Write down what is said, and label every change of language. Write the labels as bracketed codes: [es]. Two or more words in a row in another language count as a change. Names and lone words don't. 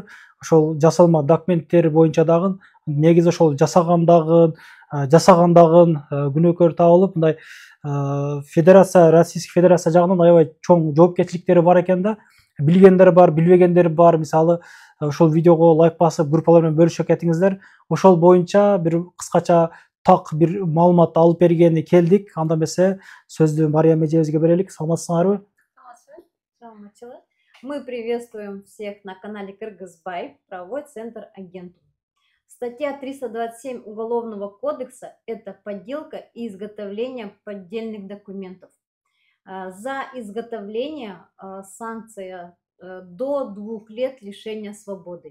[ky] Ошол жасалма документтер боюнча дагы негизи ошол жасагандагы күнөөкөр табылып, мындай федерация, [ru] Российский Федерация [ky] жагынан аябай чоң жоопкерчиликтери бар экен да. Билгендер бар, билбегендер бар. Мисалы, ошол видеого лайк басып, группалар менен бөлүшүп кетиңиздер. Ошол боюнча бир кыскача так бир маалымат алып бергени келдик. Анда эмесе сөздү Мария эжебизге берелик. Саламатсыңарбы? Саламатчылык. [ru] Мы приветствуем всех на канале Кыргызбай, правовой центр Агентум. Статья 327 Уголовного кодекса – это подделка и изготовление поддельных документов. За изготовление санкция до 2 лет лишения свободы.